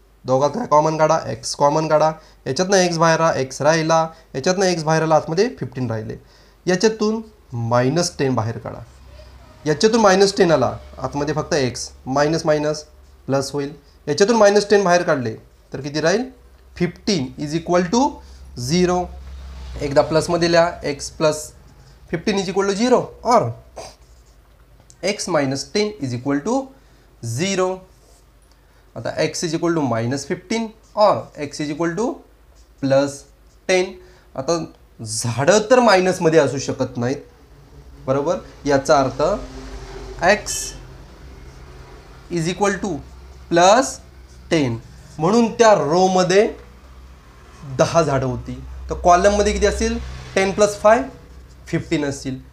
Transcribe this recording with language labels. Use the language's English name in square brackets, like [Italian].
[Marathi] दोघात काय कॉमन काढा, x common काढा. याच्यातनं एक्स बाहेर एक्स राहिला, याच्यातनं एक्स बाहेर आला, आतमध्ये 15 राहिले. याच्यातून मायनस 10 बाहेर काढा, याच्यातून मायनस 10 आला, आतमध्ये फक्त एक्स, मायनस मायनस प्लस होईल. याच्यातून मायनस 10 बाहेर काढले तर किती राहील 15 इज इक्वल टू 0. एकदा प्लसमध्ये लिहा [English] X plus 15 is equal to 0 और x minus 10 is equal to 0. आता x is equal to minus 15 और x is equal to plus 10. [Marathi] आता झाडं तर मायनसमध्ये असू शकत नाहीत, बरोबर. याचा अर्थ [English] x is equal to plus 10, [Marathi] म्हणून त्या रोमध्ये 10 झाडं होती. तर कॉलममध्ये किती असतील 10 प्लस 5 15 असतील.